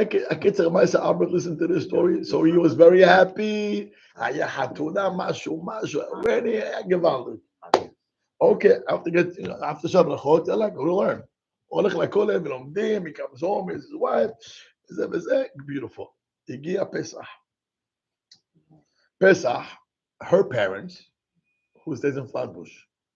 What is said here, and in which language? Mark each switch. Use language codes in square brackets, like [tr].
[en] הקיצר, Albert listened to this story, so he was very happy. [he] היה חתונה, משהו, ready, היה גוואלד. [en] Okay, after שברכות, יאללה, go to learn. [he] הולך לכולל ולומדים, [en] he comes home, his wife, וזה, beautiful. [he] הגיע פסח, [en] her parents, who stays in Flatbush.